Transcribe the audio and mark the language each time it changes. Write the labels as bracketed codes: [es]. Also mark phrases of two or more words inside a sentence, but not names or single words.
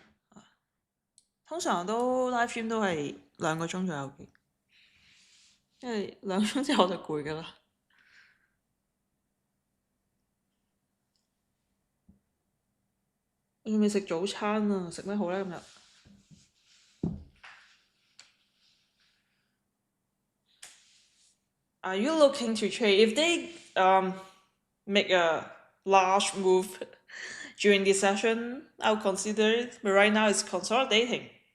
[yue] 通常都 [en] live stream [yue] 都係2個鐘左右嘅，因為2個鐘之後我就攰㗎啦。我仲未食早餐啊，食咩好呢？今日 ？ [en] Are you looking to trade? If they make a large move during this session, I'll consider it. But right now it's consolidating.